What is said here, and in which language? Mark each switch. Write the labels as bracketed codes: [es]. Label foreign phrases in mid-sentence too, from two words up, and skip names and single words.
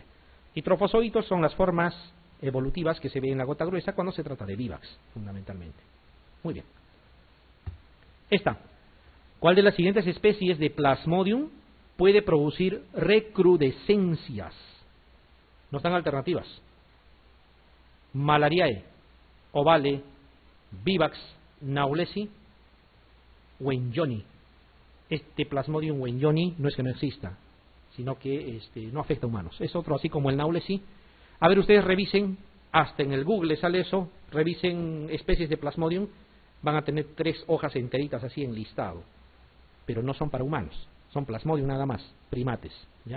[es] Y trofozoitos son las formas evolutivas que se ven en la gota gruesa cuando se trata de vivax, fundamentalmente. Muy bien. Esta. ¿Cuál de las siguientes especies de Plasmodium puede producir recrudescencias? No están alternativas. Malariae, ovale, vivax, naulesi, wenjoni. Este Plasmodium wenjoni no es que no exista, sino que no afecta a humanos. Es otro así como el naulesi. A ver, ustedes revisen, hasta en el Google sale eso, revisen especies de Plasmodium, van a tener 3 hojas enteritas así en listado. Pero no son para humanos, son Plasmodium nada más, primates, ¿ya?